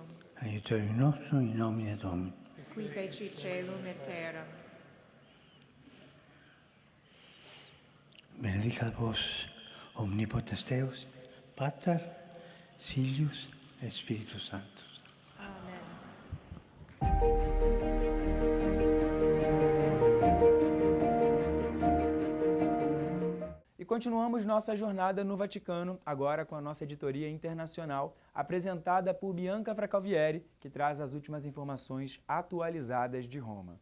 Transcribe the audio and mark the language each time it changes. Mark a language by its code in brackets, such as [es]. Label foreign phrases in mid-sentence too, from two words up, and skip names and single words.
[la] aiutorium nostrum in nomine Domini. qui feci caelum et terram. Benedicat vos omnipotens Deus, Pater, Filius et Spiritus Sanctus. Amen. [pt] E continuamos nossa jornada no Vaticano, agora com a nossa editoria internacional, apresentada por Bianca Fracalvieri, que traz as últimas informações atualizadas de Roma.